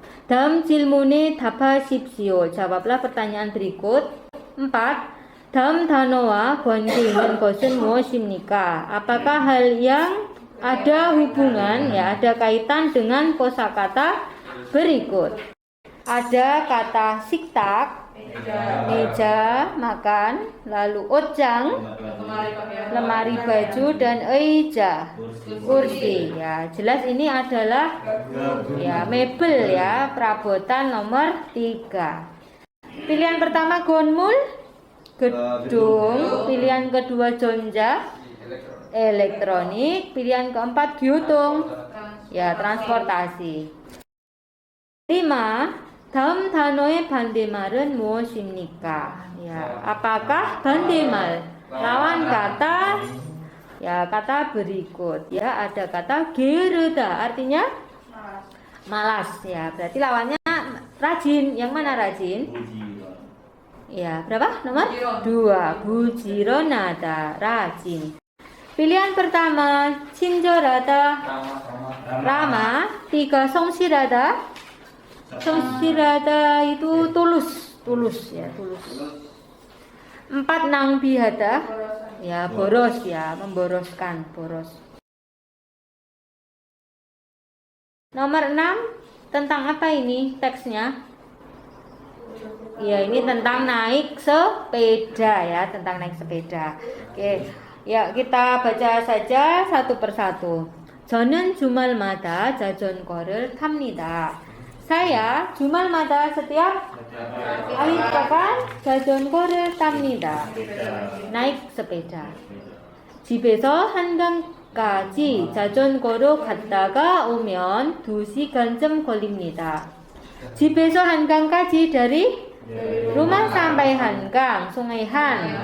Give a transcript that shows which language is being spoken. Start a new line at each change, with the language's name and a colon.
Korean: 다음 질문에 답하십시오.
Indonesian: jawablah pertanyaan berikut. 4.
Korean: 다음 단어와 관계 있는 것은 무엇입니까?
Indonesian: Apakah hal yang ada hubungan ya, ada kaitan dengan kosakata berikut? Ada kata siktak, meja makan, lalu ojang, lemari baju, dan eja, kursi ya. Jelas ini adalah ya mebel ya, perabotan nomor 3. Pilihan pertama gonmul, gedung. Pilihan kedua jonja, elektronik. Pilihan keempat gyutung ya, transportasi. 5.
Korean: 다음 단어의 반대말은 무엇입니까?
Indonesian: Ya, apakah 반대말? Lawan kata ya, kata berikut ya, ada kata ge르다 artinya malas ya. Berarti lawannya rajin. Yang mana rajin? Ya, berapa? Nomor 2. 부지런하다, rajin. Pilihan pertama 친절하다, ramah.
Korean: 3, 성실하다.
Indonesian: 성실하다 itu tulus ya, tulus. 4, 낭비하다 ya, boros ya, memboroskan, boros. Nomor 6, tentang apa ini teksnya? Ya, ini tentang naik sepeda ya, tentang naik sepeda. Oke, ya kita baca saja satu persatu.
Korean: 저는 주말마다 자전거를 탑니다.
Indonesian: Saya 주말마다 setiap akhir pekan
Korean: 자전거를 탑니다.
Indonesian: naik sepeda.
Korean: 집에서 한강까지 자전거로 갔다가 오면 2시간쯤 걸립니다. 집에서 한강까지
Indonesian: dari rumah sampai 한강, sungai Han.